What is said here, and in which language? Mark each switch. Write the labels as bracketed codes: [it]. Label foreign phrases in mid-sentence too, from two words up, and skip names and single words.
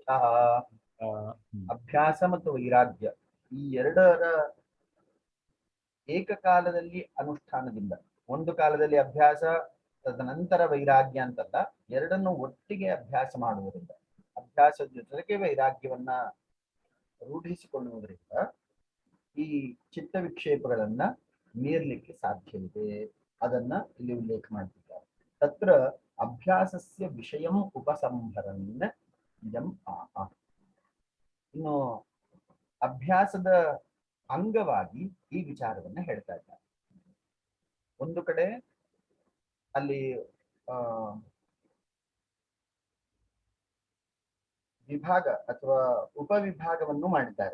[kn] ಅಭ್ಯಾಸ ಮತ್ತು ವೈರಾಗ್ಯ ಈ ಎರಡರ ಏಕಕಾಲದಲ್ಲಿ ಅನುಷ್ಠಾನದಿಂದ, ಒಂದು ಕಾಲದಲ್ಲಿ ಅಭ್ಯಾಸ ತದನಂತರ ವೈರಾಗ್ಯ ಅಂತಲ್ಲ, ಎರಡನ್ನು ಒಟ್ಟಿಗೆ ಅಭ್ಯಾಸ ಮಾಡುವುದರಿಂದ, ಅಭ್ಯಾಸದ ಜೊತೆಗೆ ವೈರಾಗ್ಯವನ್ನ ರೂಢಿಸಿಕೊಳ್ಳುವುದರಿಂದ ಈ ಚಿತ್ತ ವಿಕ್ಷೇಪಗಳನ್ನ ಮೀರ್ಲಿಕ್ಕೆ ಸಾಧ್ಯವಿದೆ. ಅದನ್ನ ಇಲ್ಲಿ ಉಲ್ಲೇಖ ಮಾಡ್ತಿದ್ದಾರೆ. [sa] ತತ್ರ ಅಭ್ಯಾಸಸ್ಯ ವಿಷಯಂ ಉಪಸಂಹರನ್ ಇದಂ ಆಹ. [kn] ಇನ್ನು ಅಭ್ಯಾಸದ ಅಂಗವಾಗಿ ಈ ವಿಚಾರವನ್ನ ಹೇಳ್ತಾ ಇದ್ದಾರೆ. ಒಂದು ಕಡೆ ಅಲ್ಲಿ ವಿಭಾಗ ಅಥವಾ ಉಪವಿಭಾಗವನ್ನು ಮಾಡಿದ್ದಾರೆ.